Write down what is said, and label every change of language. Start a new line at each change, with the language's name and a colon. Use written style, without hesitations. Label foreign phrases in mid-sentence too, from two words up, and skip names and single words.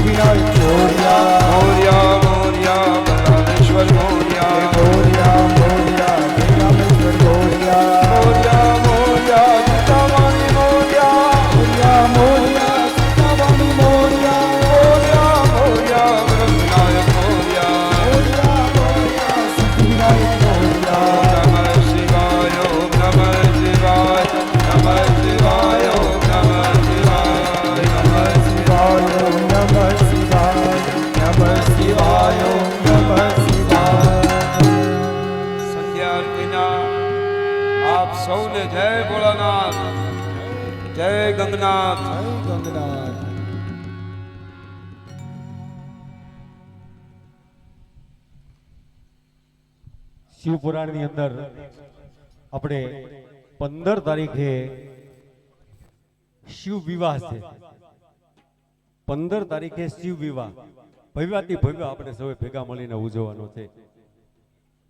Marathi: विनायक मोरिया मोरिया मोरिया बलरामेश्वर मोरिया मोरिया मोरिया रामेश्वर मोरिया मोरिया मोरिया सीतावाणी मोरिया मोरिया मोरिया सीतावाणी मोरिया मोरिया मोरिया विनायक मोरिया मोरिया मोरिया सिद्धि विनायक मोरिया
Sanskrit: नमः शिवाय नमः शिवाय नमः शिवाय नमः शिवाय नमः शिवाय नमः शिवाय नमः शिवाय नमः शिवाय।
Gujarati: સંધ્યા આરતીના આપ સૌને જય ભોલાનાથ, જય ગંગનાથ, જય ગંગનાથ। શિવપુરાણની અંદર આપણે 15 તારીખે શિવ વિવાહ છે. 15 તારીખે શિવ વિવાહ ભવ્યાતિ ભવ્ય આપણે સૌએ ભેગા મળીને ઉજવવાનો છે.